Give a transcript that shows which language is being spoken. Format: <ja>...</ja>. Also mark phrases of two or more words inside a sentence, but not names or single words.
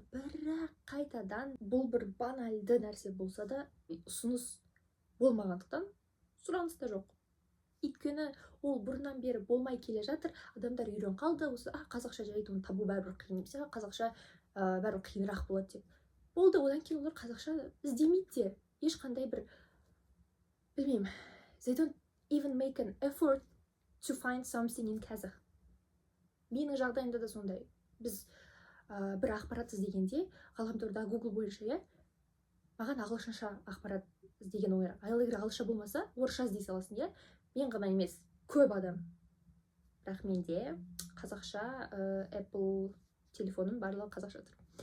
<kk>Бірақ қайтадан бұл бір банальды нәрсе болса да, ұсыныс болмағандықтан сұраныс та жоқ. Өйткені ол бұрыннан бері болмай келе жатыр, адамдар үйрен қалды, осы қазақша жайды оны табу бәрібір қиын емес, қазақша бәрібір қиынырақ болады деп. Болды, одан кейін олар қазақша іздемейді де, ешқандай бір, білмеймін,</kk> <en>they don't even make an effort to find something in Kazakh.</en> <kk>Менің жағдайымда да сондай. Біз бір ақпарат іздегенде, ғаламторда Google бойынша, маған ағылшынша ақпарат іздеген ой. Ал егер ағылшынша болмаса, орысша іздей саласың, мен ғана емес, көп адам. Бірақ менде қазақша Apple телефоным барлығы қазақша тұр.</kk>